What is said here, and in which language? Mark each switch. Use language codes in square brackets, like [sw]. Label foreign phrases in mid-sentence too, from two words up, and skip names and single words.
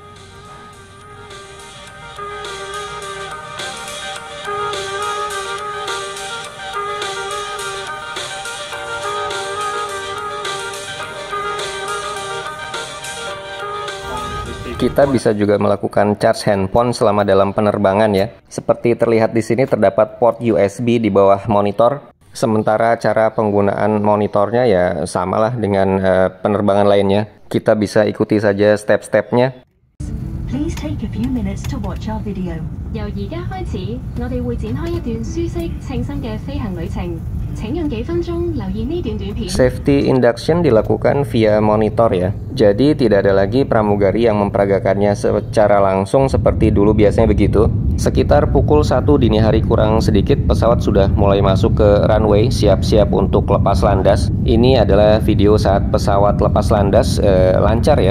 [id] Kita bisa juga melakukan [en] charge handphone [id] selama dalam penerbangan ya. Seperti terlihat di sini terdapat port USB di bawah monitor. Sementara cara penggunaan monitornya ya samalah dengan penerbangan lainnya. Kita bisa ikuti saja step-stepnya. [en] Please take a few minutes to watch our video. [yue] 由而家開始，我哋會展開一段舒適、稱心嘅飛行旅程。請用幾分鐘留意呢段短片。 [en] Safety induction [id] dilakukan via monitor ya. Jadi tidak ada lagi pramugari yang memperagakannya secara langsung seperti dulu biasanya begitu. Sekitar pukul 1 dini hari kurang sedikit pesawat sudah mulai masuk ke runway, siap-siap untuk lepas landas. Ini adalah video saat pesawat lepas landas, lancar ya.